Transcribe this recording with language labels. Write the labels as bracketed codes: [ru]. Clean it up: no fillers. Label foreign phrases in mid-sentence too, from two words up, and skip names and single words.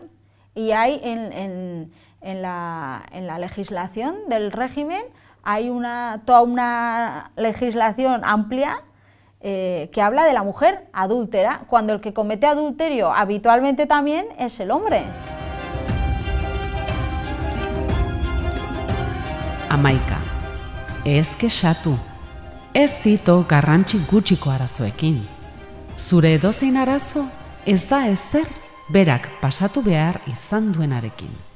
[es] Y hay en la legislación del régimen, hay toda una legislación amplia que habla de la mujer adúltera, cuando el que comete adulterio habitualmente también es el hombre. [eu] Amaika, ez kexatu, ez zito garrantzi gutxiko arazoekin. Zure edozein arazo ez da ezer berak pasatu behar izan duenarekin.